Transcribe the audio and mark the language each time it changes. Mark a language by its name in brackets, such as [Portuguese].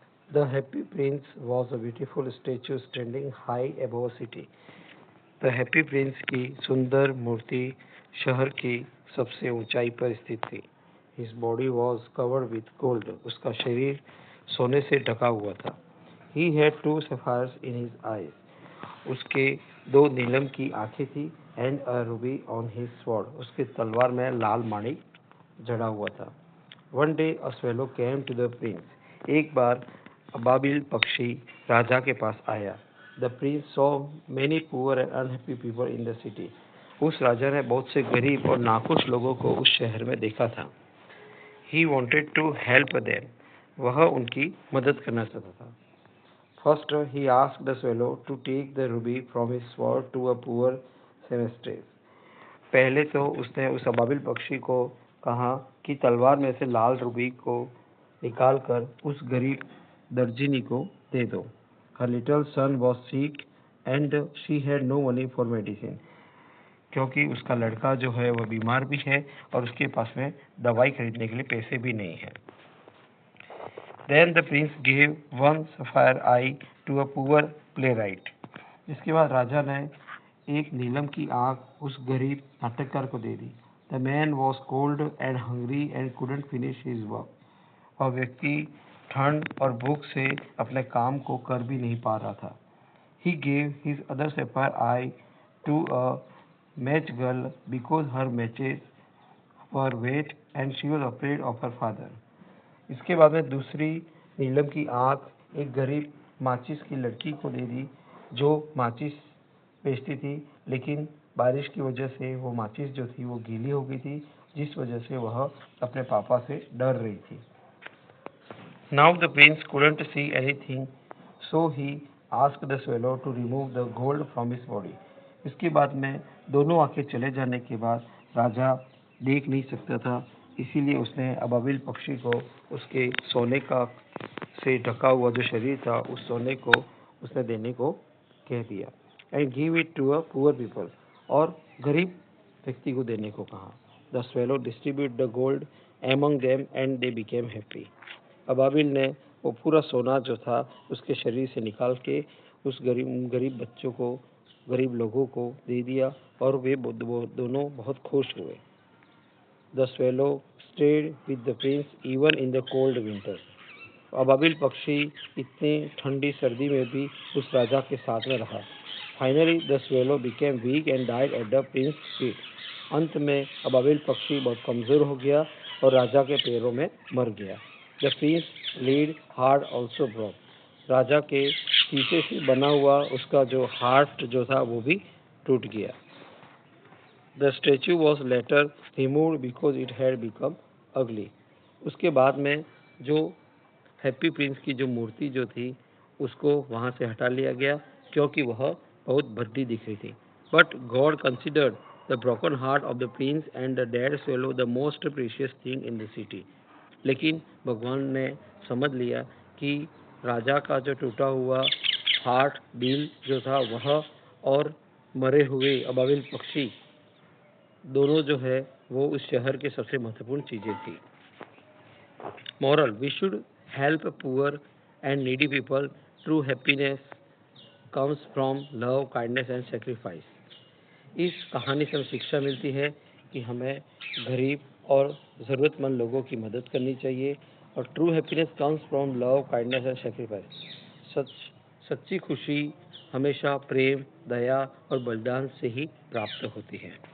[English] The Happy Prince was a beautiful statue standing high above a city. [Hindi] The Happy Prince की सुंदर मूर्ति शहर की सबसे ऊंचाई पर स्थित थी. [English] His body was covered with gold. [Hindi] उसका शरीर सोने से ढका हुआ था. [English] He had two sapphires in his eyes. [Hindi] उसके दो नीलम की आंखें थी. [English] And a ruby on his sword. [Hindi] उसके तलवार में लाल माणिक जड़ा हुआ था. [English] One day a swallow came to the prince. [Hindi] एक बार अबाबिल पक्षी राजा के पास आया. [English] The prince saw many poor and unhappy people in the city. [Hindi] उस राजा ने बहुत से गरीब और नाखुश लोगों को उस शहर में देखा था. [English] He wanted to help them. [Hindi] वह उनकी मदद करना चाहता था. [English] First, he asked the swallow to take the ruby from his sword to a poor seamstress. [Hindi] पहले तो उसने उस अबाबिल पक्षी को कहा कि तलवार में से लाल रूबी को निकालकर उस गरीब दर्जिनी को दे दो. [English] Her little son was sick and she had no money for medicine. [Hindi] क्योंकि उसका लड़का जो है वह बीमार भी है और उसके पास में दवाई खरीदने के लिए पैसे भी नहीं है. [English] Then the prince gave one sapphire eye to a poor playwright. [Hindi] इसके बाद राजा ने एक नीलम की आंख उस गरीब नाटककार को दे दी. [English] The man was cold and hungry and couldn't finish his work. [Hindi] वह व्यक्ति ठंड और भूख से अपने काम को कर भी नहीं पा रहा था. [English] He gave his other sapphire eye to a match girl because her matches were wet and she was afraid of her father. [Hindi] इसके बाद में दूसरी नीलम की आंख एक गरीब माचिस की लड़की को दे दी जो माचिस बेचती थी, लेकिन बारिश की वजह से वो माचिस जो थी वो गीली हो गई थी, जिस वजह से वह अपने पापा से डर रही थी. [English] Now the prince couldn't see anything, so he asked the swallow to remove the gold from his body. [Hindi] इसके बाद में दोनों आंखें चले जाने के बाद राजा देख नहीं सकता था, इसीलिए उसने अबाबिल पक्षी को उसके सोने का से ढका हुआ जो शरीर था उस सोने को उसने देने को कह दिया. [English] And give it to a poor people. [Hindi] और गरीब व्यक्ति को देने को कहा. [English] The swallow distributed the gold among them and they became happy. [Hindi] अबाबिल ने वो पूरा सोना जो था उसके शरीर से निकाल के उस गरीब बच्चों को, गरीब लोगों को दे दिया और वे दोनों बहुत खुश हुए. [English] The swallow stayed with the prince even in the cold winter. [Hindi] अबाबिल पक्षी इतनी ठंडी सर्दी में भी उस राजा के साथ में रहा. [English] Finally, the swallow became weak and died at the prince's feet. [Hindi] अंत में अबाबिल पक्षी बहुत कमजोर हो गया और राजा के पैरों में मर गया. [English] The prince lead heart also broke. [Hindi] राजा के शीशे से बना हुआ उसका जो हार्ट जो था वो भी टूट गया. [English] The statue was later removed because it had become ugly. [Hindi] उसके बाद में जो हैप्पी प्रिंस की जो मूर्ति जो थी उसको वहाँ से हटा लिया गया क्योंकि वह बहुत भद्दी दिख रही थी. [English] But God considered the broken heart of the prince and the dead swallow the most precious thing in the city. [Hindi] लेकिन भगवान ने समझ लिया कि राजा का जो टूटा हुआ हार्ट दिल जो था वह और मरे हुए अबाबिल पक्षी दोनों जो है वो उस शहर के सबसे महत्वपूर्ण चीजें थी. [English] Moral: we should help poor and needy people. True happiness comes from love, kindness and sacrifice. [Hindi] इस कहानी से हमें शिक्षा मिलती है कि हमें गरीब और ज़रूरतमंद लोगों की मदद करनी चाहिए और [English] True happiness comes from love, kindness and sacrifice. [Hindi] सच्ची खुशी हमेशा प्रेम, दया और बलिदान से ही प्राप्त होती है.